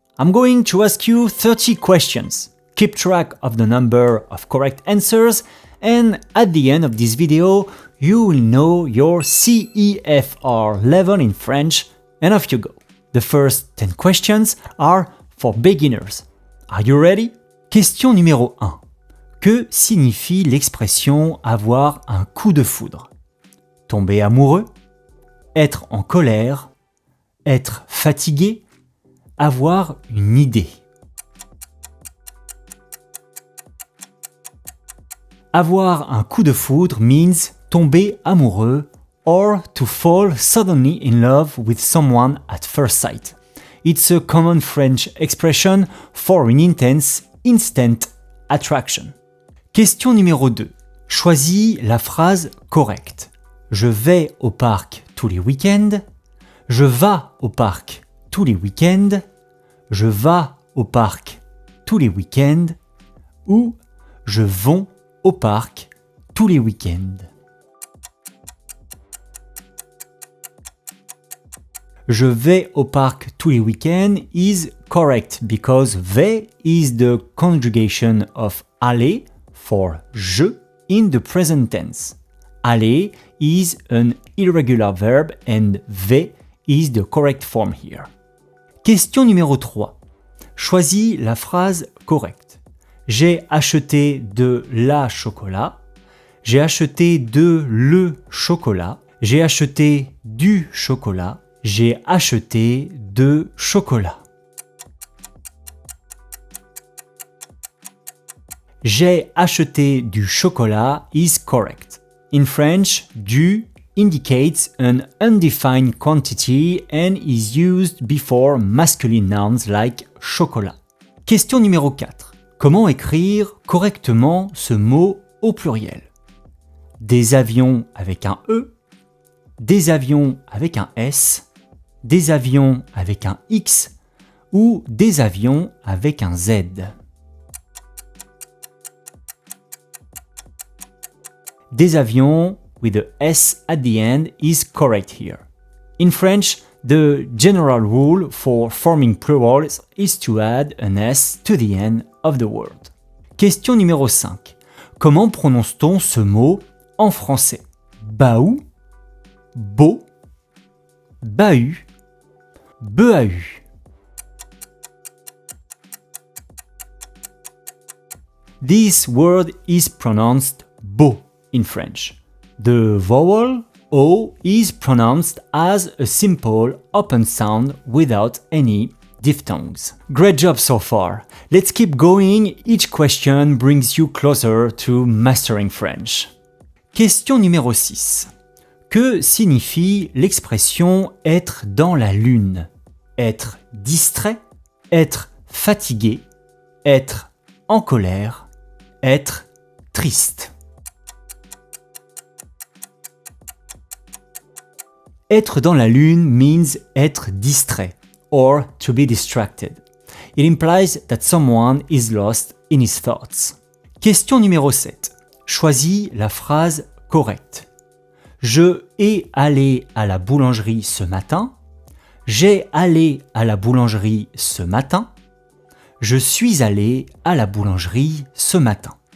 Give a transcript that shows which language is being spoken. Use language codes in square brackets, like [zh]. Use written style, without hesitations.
[en] I'm going to ask you 30 questions. Keep track of the number of correct answers, and at the end of this video, you will know your CEFR level in French, and off you go. The first 10 questions are for beginners. Are you ready? [fr] Question numéro 1. Que signifie l'expression avoir un coup de foudre? Tomber amoureux? Être en colère? Être fatigué? Avoir une idée? Avoir un coup de foudre [en] means [fr] tomber amoureux [en] or to fall suddenly in love with someone at first sight. It's a common French expression for an intense, instant attraction. [fr] Question numéro 2. Choisis la phrase correcte. Je vais au parc tous les week-ends. Je vas au parc tous les week-ends. Je vas au parc tous les week-ends. Ou je vais au parc tous les week-ends. Je vais au parc tous les week-ends [en] is correct because vais is the conjugation of aller for je in the present tense. Aller is an irregular verb and vais is the correct form here. [fr] Question numéro 3. Choisis la phrase correcte. J'ai acheté de la chocolat. J'ai acheté de le chocolat. J'ai acheté du chocolat. J'ai acheté de chocolat. J'ai acheté du chocolat [en] is correct. In French, du indicates an undefined quantity and is used before masculine nouns like chocolat. [fr] Question numéro 4. Comment écrire correctement ce mot au pluriel? Des avions avec un E, des avions avec un S, des avions avec un X ou des avions avec un Z. Des avions [en] with a S at the end is correct here. In French, the general rule for forming plurals is to add an S to the end of the word. [fr] Question numéro 5. Comment prononce-t-on ce mot en français? Baou, beau, bahut, bahut. [en] This word is pronounced beau in French. The vowel O is pronounced as a simple open sound without any diphthongs. Great job so far. Let's keep going. Each question brings you closer to mastering French. [fr] Question numéro 6. Que signifie l'expression être dans la lune? Être distrait, être fatigué, être en colère, être triste. Être dans la lune [en] means [fr] être distrait [en] or to be distracted. It implies that someone is lost in his thoughts. [fr] Question numéro 7. Choisis la phrase correcte. Je ai allé à la boulangerie ce matin. J'ai allé à la boulangerie ce matin. Je suis allé à la boulangerie ce matin.